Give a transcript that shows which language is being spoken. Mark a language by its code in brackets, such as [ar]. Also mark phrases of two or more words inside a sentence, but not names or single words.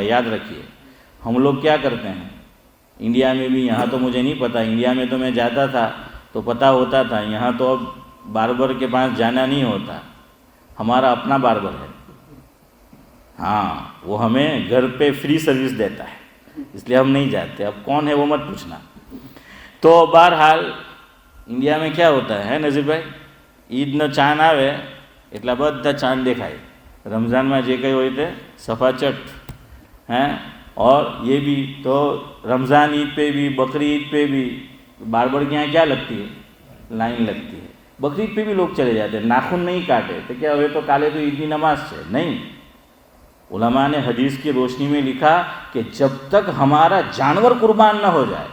[ur] یاد رکھیے، ہم لوگ کیا کرتے ہیں انڈیا میں بھی، یہاں تو مجھے نہیں پتہ، انڈیا میں تو میں جاتا تھا تو پتہ ہوتا تھا، یہاں تو اب باربر کے پاس جانا نہیں ہوتا، ہمارا اپنا باربر ہے. ہاں، وہ ہمیں گھر پہ فری سروس دیتا ہے، اس لیے ہم نہیں جاتے. اب کون ہے وہ مت پوچھنا. تو بہرحال انڈیا میں کیا ہوتا ہے نذیر بھائی، [gu] ઈદનો ચાંદ આવે એટલા બધા ચાંદ દેખાય. رمضان જે કંઈ હોય તે સફાચટ ہیں. [ur] اور یہ بھی تو رمضان عید پہ بھی، بقری عید پہ بھی باربر کے یہاں کیا لگتی ہے؟ لائن لگتی ہے. بقری عید پہ بھی لوگ چلے جاتے ہیں، ناخن نہیں کاٹے تو کیا ہوئے تو کالے تو عید کی نماز سے نہیں. علماء نے حدیث کی روشنی میں لکھا کہ جب تک ہمارا جانور قربان نہ ہو جائے.